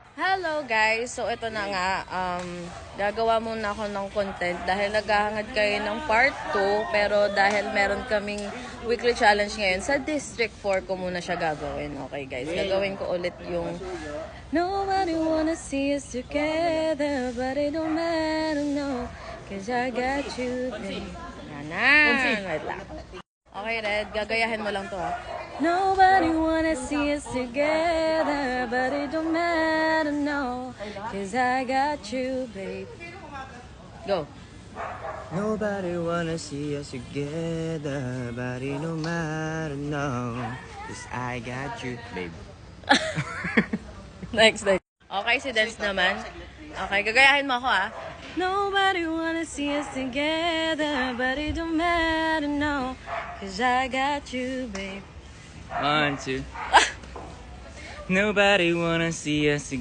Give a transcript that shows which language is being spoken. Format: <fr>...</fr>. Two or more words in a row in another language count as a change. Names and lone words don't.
<en>Hello guys!</en> <tl>So ito na nga, gagawa muna ako ng content dahil naghahangad kayo ng part 2 pero dahil meron kaming</tl> <en>weekly challenge</en> <tl>ngayon sa District 4 ko muna siya gagawin. Okay guys, gagawin ko ulit yung</tl> <en>Nobody wanna see us together but it don't matter no cause I got you babe.</en> <tl>Yan. Wait lang. Okay Red, gagayahin mo lang to ha.</tl> <en>Nobody wanna see us together, but it don't matter, no, cause I got you, babe. Go. Nobody wanna see us together, but it no matter, no, cause I got you, babe.</en> <tl>Next. Okay, si Dance naman. Okay, gagayahin mo ako ah.</tl> <en>Nobody wanna see us together, but it don't matter, no, cause I got you, babe. 1, 2. Nobody wanna see us together.</en>